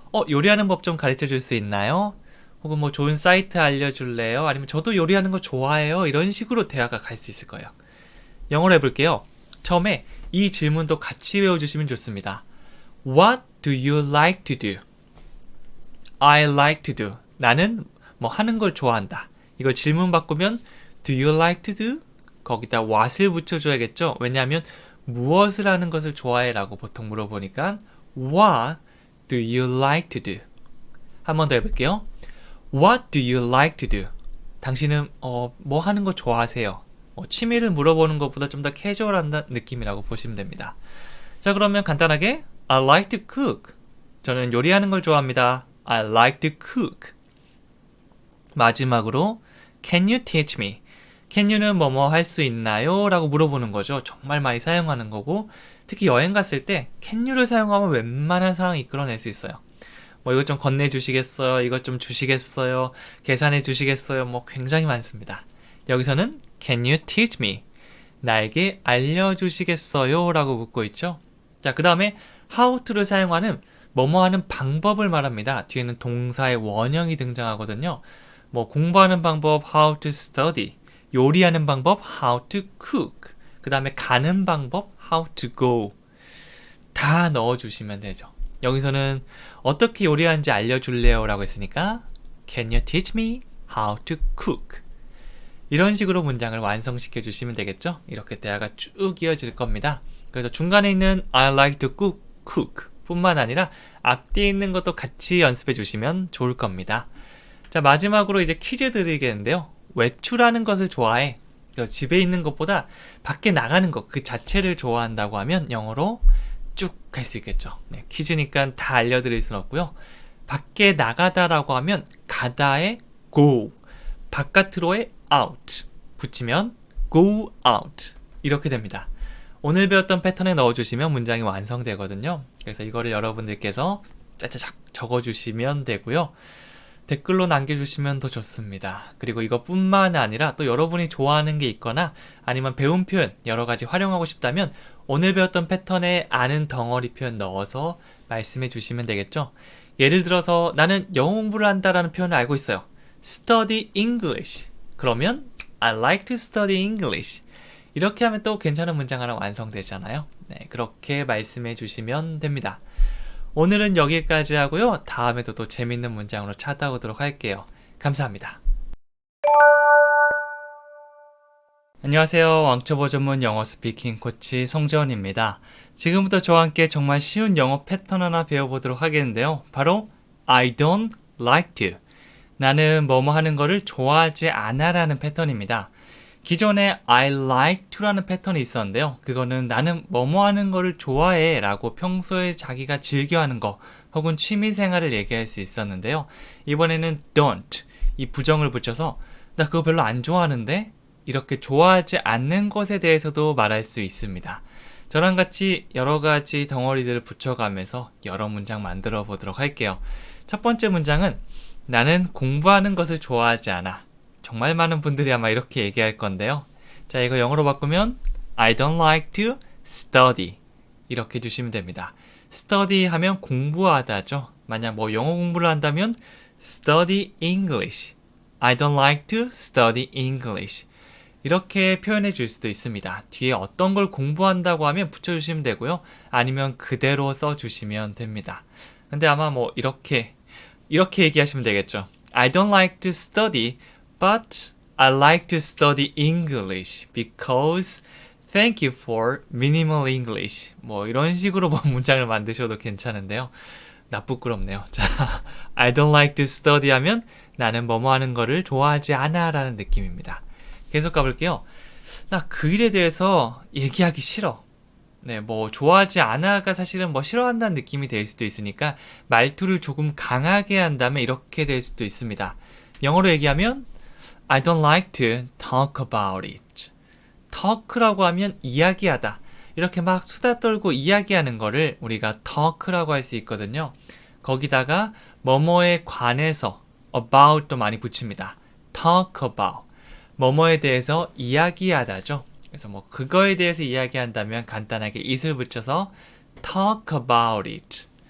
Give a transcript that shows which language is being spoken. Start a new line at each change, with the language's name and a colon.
Korean: 요리하는 법 좀 가르쳐 줄 수 있나요? 혹은 뭐 좋은 사이트 알려줄래요? 아니면 저도 요리하는 거 좋아해요. 이런 식으로 대화가 갈 수 있을 거예요. 영어로 해볼게요. 처음에 이 질문도 같이 외워주시면 좋습니다.
English: What do you like to do? I like to do.
Korean: 나는 뭐 하는 걸 좋아한다. 이걸 질문 바꾸면
English: Do you like to do?
Korean: 거기다 what을 붙여줘야겠죠. 왜냐하면 무엇을 하는 것을 좋아해 라고 보통 물어보니까
English: What do you like to do?
Korean: 한 번 더 해볼게요.
English: What do you like to do?
Korean: 당신은 뭐 하는 거 좋아하세요? 취미를 물어보는 것보다 좀 더 캐주얼한 느낌이라고 보시면 됩니다. 자, 그러면 간단하게
English: I like to cook.
Korean: 저는 요리하는 걸 좋아합니다.
English: I like to cook.
Korean: 마지막으로
English: Can you teach me?
Korean: Can you는 뭐뭐 할 수 있나요? 라고 물어보는 거죠. 정말 많이 사용하는 거고 특히 여행 갔을 때 Can you를 사용하면 웬만한 상황 이끌어낼 수 있어요. 뭐 이것 좀 건네주시겠어요? 이것 좀 주시겠어요? 계산해 주시겠어요? 뭐 굉장히 많습니다. 여기서는
English: Can you teach me?
Korean: 나에게 알려주시겠어요? 라고 묻고 있죠. 자, 그 다음에 how to를 사용하는 뭐뭐 하는 방법을 말합니다. 뒤에는 동사의 원형이 등장하거든요. 뭐 공부하는 방법 how to study, 요리하는 방법 how to cook, 그 다음에 가는 방법 how to go 다 넣어주시면 되죠. 여기서는 어떻게 요리하는지 알려줄래요? 라고 했으니까
English: Can you teach me how to cook?
Korean: 이런 식으로 문장을 완성시켜 주시면 되겠죠. 이렇게 대화가 쭉 이어질 겁니다. 그래서 중간에 있는 I like to cook 뿐만 아니라 앞뒤에 있는 것도 같이 연습해 주시면 좋을 겁니다. 자, 마지막으로 이제 퀴즈 드리겠는데요. 외출하는 것을 좋아해. 집에 있는 것보다 밖에 나가는 것 그 자체를 좋아한다고 하면 영어로 쭉 갈 수 있겠죠. 네, 퀴즈니까 다 알려드릴 순 없고요. 밖에 나가다라고 하면 가다에 go, 바깥으로의 out 붙이면 go out 이렇게 됩니다. 오늘 배웠던 패턴에 넣어주시면 문장이 완성되거든요. 그래서 이거를 여러분들께서 짜자작 적어주시면 되고요. 댓글로 남겨주시면 더 좋습니다. 그리고 이것뿐만 아니라 또 여러분이 좋아하는 게 있거나 아니면 배운 표현 여러 가지 활용하고 싶다면 오늘 배웠던 패턴에 아는 덩어리 표현 넣어서 말씀해 주시면 되겠죠. 예를 들어서 나는 영어 공부를 한다라는 표현을 알고 있어요.
English: Study English.
Korean: 그러면
English: I like to study English.
Korean: 이렇게 하면 또 괜찮은 문장 하나 완성되잖아요. 네, 그렇게 말씀해 주시면 됩니다. 오늘은 여기까지 하고요. 다음에도 또 재밌는 문장으로 찾아오도록 할게요. 감사합니다. 안녕하세요. 왕초보 전문 영어 스피킹 코치 송재원입니다. 지금부터 저와 함께 정말 쉬운 영어 패턴 하나 배워보도록 하겠는데요. 바로
English: I don't like to.
Korean: 나는 뭐뭐 하는 거를 좋아하지 않아 라는 패턴입니다. 기존에 I like to라는 패턴이 있었는데요. 그거는 나는 뭐뭐 하는 거를 좋아해 라고 평소에 자기가 즐겨하는 거 혹은 취미생활을 얘기할 수 있었는데요. 이번에는 don't 이 부정을 붙여서 나 그거 별로 안 좋아하는데 이렇게 좋아하지 않는 것에 대해서도 말할 수 있습니다. 저랑 같이 여러 가지 덩어리들을 붙여가면서 여러 문장 만들어 보도록 할게요. 첫 번째 문장은 나는 공부하는 것을 좋아하지 않아. 정말 많은 분들이 아마 이렇게 얘기할 건데요. 자, 이거 영어로 바꾸면
English: I don't like to study
Korean: 이렇게 해주시면 됩니다. study 하면 공부하다죠. 만약 뭐 영어 공부를 한다면
English: study English. I don't like to study English.
Korean: 이렇게 표현해 줄 수도 있습니다. 뒤에 어떤 걸 공부한다고 하면 붙여주시면 되고요. 아니면 그대로 써주시면 됩니다. 근데 아마 뭐 이렇게 얘기하시면 되겠죠.
English: I don't like to study, but I like to study English because thank you for minimal English.
Korean: 뭐 이런 식으로 뭐 문장을 만드셔도 괜찮은데요. 나 부끄럽네요. 자, I don't like to study 하면 나는 뭐뭐 하는 거를 좋아하지 않아 라는 느낌입니다. 계속 가볼게요. 나 그 일에 대해서 얘기하기 싫어. 네, 뭐 좋아하지 않아가 사실은 뭐 싫어한다는 느낌이 될 수도 있으니까 말투를 조금 강하게 한다면 이렇게 될 수도 있습니다. 영어로 얘기하면
English: I don't like to talk about it.
Korean: talk라고 하면 이야기하다. 이렇게 막 수다 떨고 이야기하는 거를 우리가 talk라고 할 수 있거든요. 거기다가 뭐뭐에 관해서 about도 많이 붙입니다.
English: talk about.
Korean: 뭐뭐에 대해서 이야기하다죠. 그래서 뭐 그거에 대해서 이야기한다면 간단하게 it을 붙여서 talk about it.